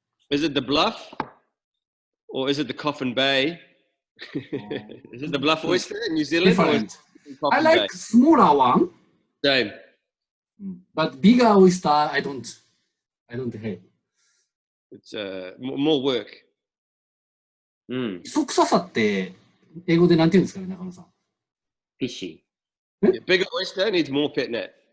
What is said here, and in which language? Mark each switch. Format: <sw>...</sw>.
<en>Is it the Bluff? Or is it the Coffin Bay? Is it the Bluff oyster in New Zealand? Different. I like smaller one. Same. But bigger oyster, I don't hate. It's more work.</en> <ja>磯臭さって英語でなんて言うんですかね、中野さん。</ja> <en>Fishy. Yeah, bigger oyster needs more pet net.</en>